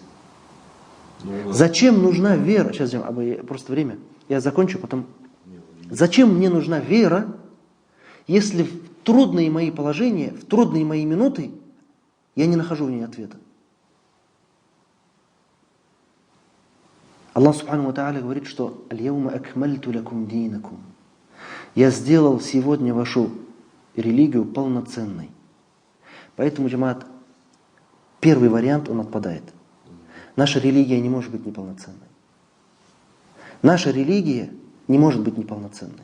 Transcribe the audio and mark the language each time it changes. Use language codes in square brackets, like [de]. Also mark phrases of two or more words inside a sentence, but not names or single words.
[ru] Зачем нужна вера? Сейчас, просто время. Я закончу, потом. Зачем мне нужна вера, если в трудные мои положения, в трудные мои минуты я не нахожу в ней ответа? Аллах [ar] سبحانه وتعالى [ru] говорит, что [ar] «اليوم أكملت لكم دينكم». [ru] Я сделал сегодня вашу религию полноценной. Поэтому, джамаат, первый вариант, он отпадает. Наша религия не может быть неполноценной. Наша религия не может быть неполноценной.